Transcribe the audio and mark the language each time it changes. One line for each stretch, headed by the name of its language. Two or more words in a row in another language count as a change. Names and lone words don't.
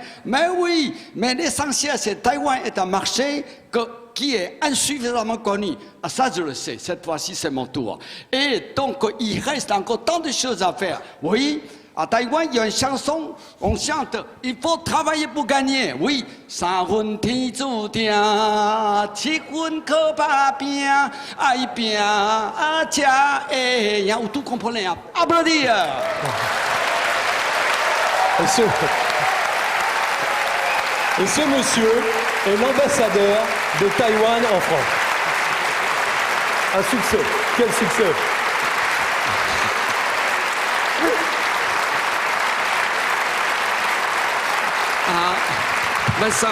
French: Mais oui, mais l'essentiel, c'est Taïwan est un marché qui est insuffisamment connu. Ah, ça, je le sais, cette fois-ci, c'est mon tour. Et donc, il reste encore tant de choses à faire. Oui, à Taïwan, il y a une chanson, on chante « Il faut travailler pour gagner ».
Min Nan Chinese: Oui, « 三分天注定，七分靠打拼，爱拼才会赢。»
French: Vous tout comprenez, hein? Applaudir. Et ce monsieur est l'ambassadeur de Taïwan en France. Un succès. Quel succès! Ah, Vincent,